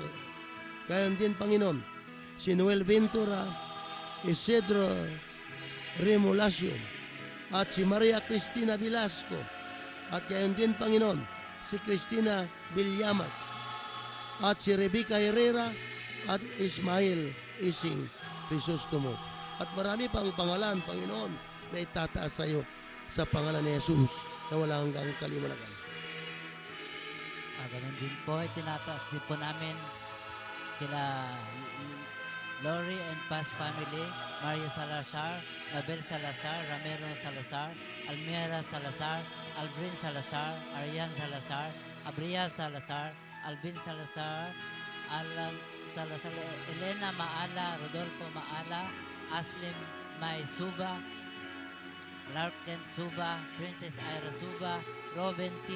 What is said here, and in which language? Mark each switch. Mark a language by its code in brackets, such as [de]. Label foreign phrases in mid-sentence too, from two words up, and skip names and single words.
[tl] Kaya din, Panginoon, si Noel Ventura, Isidro Remolacio, at si Maria Cristina Velasco, at kaya din, Panginoon, si Cristina Villamat, at si Rebecca Herrera, at Ismael Ising Crisostomo. At marami pang pangalan, Panginoon, na itataas sa iyo sa pangalan ni Jesus na wala hanggang kaliwanagan. Ganun din po, itinataas din po namin sila Lori and Paz family, Maria Salazar, Abel Salazar, Ramiro Salazar, Almira Salazar, Albrin Salazar, Arian Salazar, Abria Salazar, Alvin Salazar, Alan Salazar, Elena Maala, Rodolfo Maala, Aslim May Suba, Larken Suba, Princess Ira Suba, Robin T.